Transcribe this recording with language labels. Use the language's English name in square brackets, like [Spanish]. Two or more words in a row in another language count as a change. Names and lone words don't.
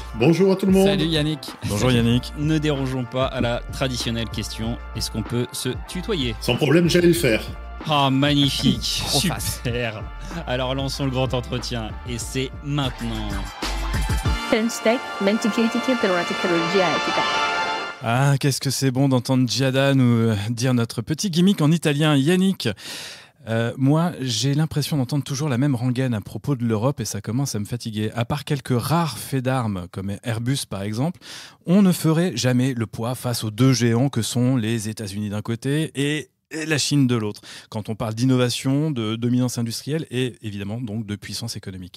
[French] Bonjour à tout le monde. Salut Yannick. Bonjour Yannick. Ne dérangeons pas à la traditionnelle question. Est-ce qu'on peut se tutoyer ? Sans problème, j'allais le faire. Ah, magnifique. Trop face. Super. Alors lançons le grand entretien. Et c'est maintenant. French Tech, [Italian] mente critiche per una tecnologia etica. [French] Ah, qu'est-ce que c'est bon d'entendre Giada nous dire notre petit gimmick en italien. Yannick, moi, j'ai l'impression d'entendre toujours la même rengaine à propos de l'Europe et ça commence à me fatiguer. À part quelques rares faits d'armes, comme Airbus par exemple, on ne ferait jamais le poids face aux 2 géants que sont les États-Unis d'un côté et la Chine de l'autre, quand on parle d'innovation, de dominance industrielle et évidemment donc de puissance économique.